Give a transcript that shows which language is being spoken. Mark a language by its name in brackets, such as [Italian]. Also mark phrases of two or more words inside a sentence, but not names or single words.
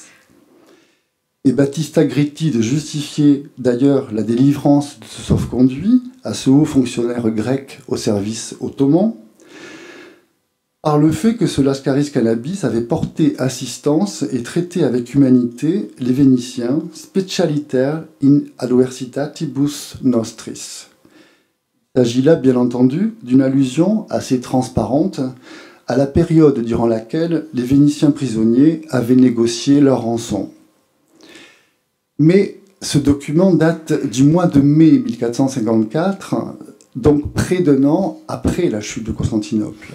[French] Et Battista Gritti de justifier d'ailleurs la délivrance de ce sauf-conduit à ce haut fonctionnaire grec au service ottoman, par le fait que ce Lascaris Cannabis avait porté assistance et traité avec humanité les Vénitiens, [Latin] specialiter in adversitatibus nostris. [French] Il s'agit là, bien entendu, d'une allusion assez transparente à la période durant laquelle les Vénitiens prisonniers avaient négocié leur rançon. Mais ce document date du mois de mai 1454, donc près d'un an après la chute de Constantinople.